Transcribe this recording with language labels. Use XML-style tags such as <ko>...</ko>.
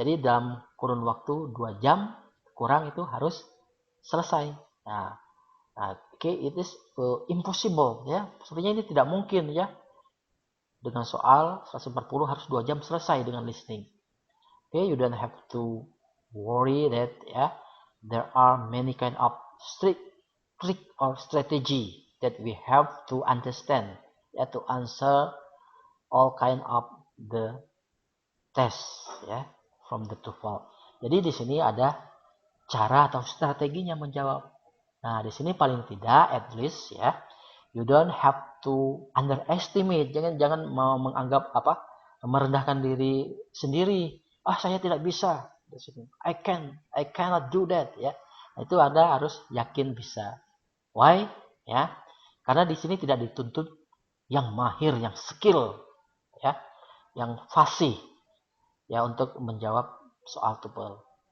<id>Jadi dalam kurun waktu 2 jam kurang itu harus selesai.</id> <en>Nah, it is impossible ya.</en> <id>Sebenarnya ini tidak mungkin ya. Dengan soal 140 harus 2 jam selesai dengan listening.</id> <en>You don't have to worry that ya there are many kind of trick or strategy that we have to understand to answer all kind of the test from the TOEFL.</en> <id>Jadi di sini ada cara atau strateginya menjawab. Nah, di sini paling tidak</id> <en>at least you don't have to underestimate.</en> <id>Jangan mau menganggap merendahkan diri sendiri. Saya tidak bisa.</id> <en>I cannot do that</en> <id>ya. Nah, itu Anda harus yakin bisa.</id> <en>Why?</en> <id>Ya. Karena di sini tidak dituntut yang mahir, yang skill ya, yang fasih ya untuk menjawab soal TOEFL.</id>